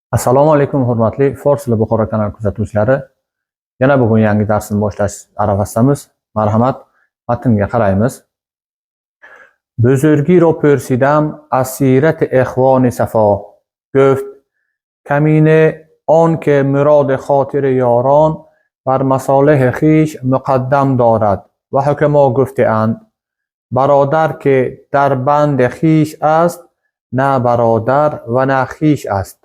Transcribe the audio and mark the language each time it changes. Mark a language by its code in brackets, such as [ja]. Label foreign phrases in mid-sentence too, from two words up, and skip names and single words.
[uz] Assalomu alaykum hurmatli Forsli Buxoro kanali kuzatuvchilari. Yana bugun yangi darsni boshlash arafasidamiz. Marhamat, matnga qaraymiz. [fa] بزرگی را پرسیدم از سیرت اخوان صفا. گفت کمینه آن که مراد خاطر یاران بر مصالح خویش مقدم دارد و حکما گفته اند برادر که در بند خویش است نه برادر و نه خویش است.